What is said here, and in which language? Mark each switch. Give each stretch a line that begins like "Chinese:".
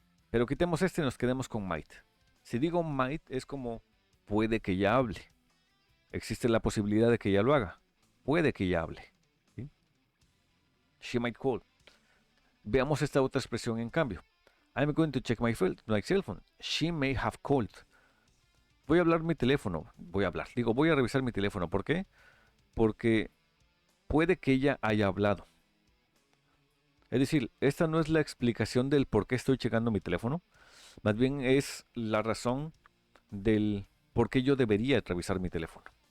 Spanish: Pero quitemos este y nos quedemos con might. Si digo might es como puede que ya hable. Existe la posibilidad de que ella lo haga. Puede que ella hable. ¿Sí?
English: She might call.
Spanish: Veamos esta otra expresión en cambio.
English: I'm going to check my cell phone. She may have called.
Spanish: Voy a hablar mi teléfono. Voy a revisar mi teléfono. ¿Por qué? Porque puede que ella haya hablado. Es decir, esta no es la explicación del por qué estoy checando mi teléfono. Más bien es la razón del por qué yo debería revisar mi teléfono.